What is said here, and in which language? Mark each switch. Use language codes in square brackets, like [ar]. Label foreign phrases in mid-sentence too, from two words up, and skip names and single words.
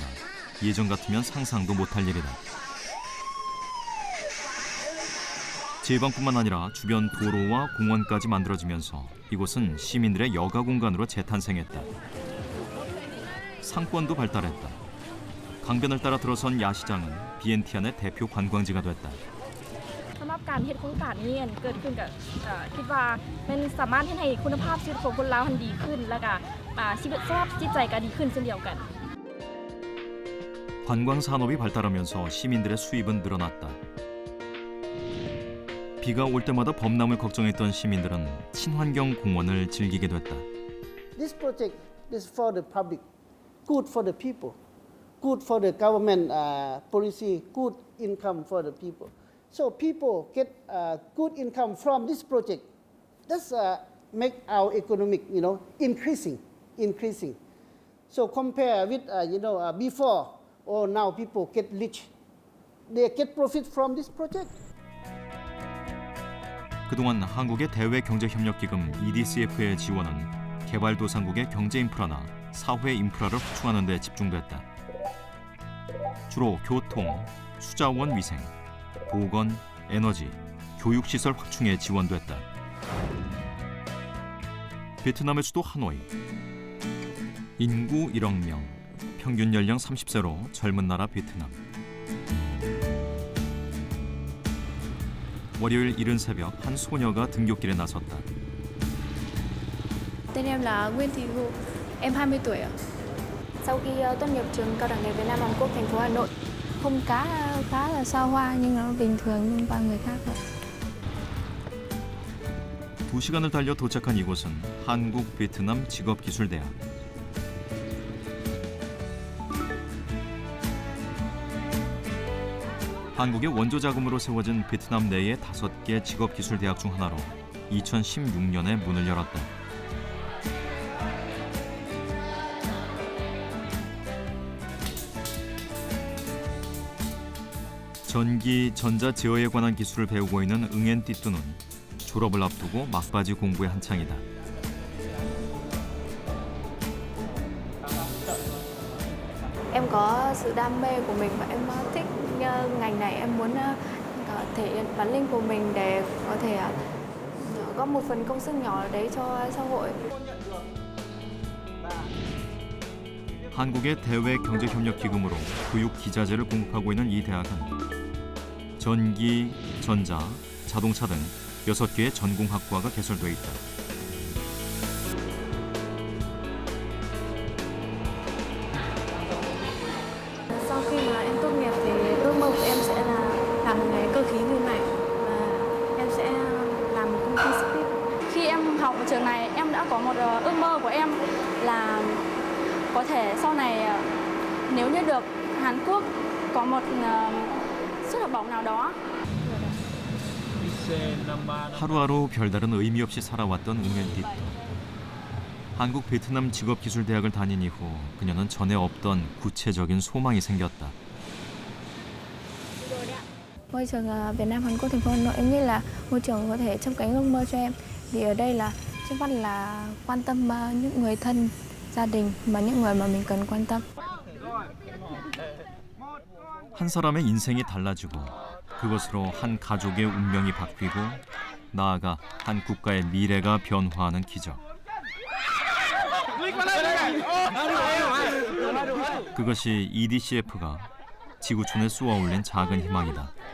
[ko] 예전 같으면 상상도 못할 일이다. 제방뿐만 아니라 주변 도로와 공원까지 만들어지면서 이곳은 시민들의 여가 공간으로 재탄생했다. 상권도 발달했다. 강변을 따라 들어선 야시장은 비엔티안의 대표 관광지가 됐다. [lo] ພການເຮັດໂຄງການນີ້ເກີດຂຶ້ນກັບຄິດວ່າມັນສາມາດໃຫ້ຄຸນນະພາບຊີວິດຂອງຄົນລາວດີຂຶ້ນແລ້ວກໍຊີວິດສະພາບຈິດໃຈກໍດີຂຶ້ນເຊັ່ນດຽວກັນ [ko] 관광 산업이 발달하면서 시민들의 수입은 늘어났다. 비가 올 때마다 범람을 걱정했던 시민들은 친환경 공원을 즐기게 됐다. [en] This project is for the public, good for the people, good for the government policy, good income for the people. So people get good income from this project. That's make our economic, increasing. So compare with, before or now people get rich. They get profit from this project. [ko] 그동안 한국의 대외경제협력기금 EDCF의 지원은 개발도상국의 경제인프라나 사회인프라를 확충하는 데 집중됐다. 주로 교통, 수자원 위생, 보건, 에너지, 교육시설 확충에 지원됐다. 베트남의 수도 하노이. 인구 1억 명, 평균 연령 30세로 젊은 나라 베트남. 월요일 이른 새벽 한 소녀가 등굣길에 나섰다. [vi] Tên em là Nguyễn Thị Hương, em 20 tuổi ạ. Sau khi tốt nghiệp trường Cao đẳng nghề Việt Nam Hàn Quốc thành phố Hà Nội, không khá là xa hoa nhưng nó bình thường như bao người khác ạ. [ko] 2시간을 달려 도착한 이곳은 한국 베트남 직업기술대학. 한국의 원조 자금으로 세워진 베트남 내의 5개 직업기술대학 중 하나로 2016년에 문을 열었다. 전기, 전자 제어에 관한 기술을 배우고 있는 응엔 띠뚜는 졸업을 앞두고 막바지 공부에 한창이다. [vi] Em có sự đam mê của mình và em thích ngành này, em muốn thể hiện bản lĩnh của mình để có thể góp một phần công sức nhỏ đấy cho xã hội. [ko] 한국의 대외경제협력기금으로 교육기자재를 공급하고 있는 이 대학은 전기, 전자, 자동차 등 6개의 전공학과가 개설돼 있다. [vi] Sau khi mà em tốt nghiệp thì ước mơ của em sẽ là làm nghề cơ khí người mạch và em sẽ làm một công ty speed. Khi em học ở trường này, em đã có một ước mơ của em là có thể sau này nếu như được Hàn Quốc có một suất học bổng nào đó. [ko] 하루하루 별다른 의미 없이 살아왔던 웅엔띠뚜. 한국 베트남 직업기술대학을 다닌 이후 그녀는 전에 없던 구체적인 소망이 생겼다. [vi] Môi trường Việt Nam Hàn Quốc thành phố Hà Nội em nghĩ là môi trường có thể châm cánh ước mơ cho em. Vì ở đây là trước mắt là quan tâm những người thân, gia đình và những người mà mình cần quan tâm. [ko] 한 사람의 인생이 달라지고 그것으로 한 가족의 운명이 바뀌고 나아가 한 국가의 미래가 변화하는 기적. 그것이 EDCF가 지구촌에 쏘아올린 작은 희망이다.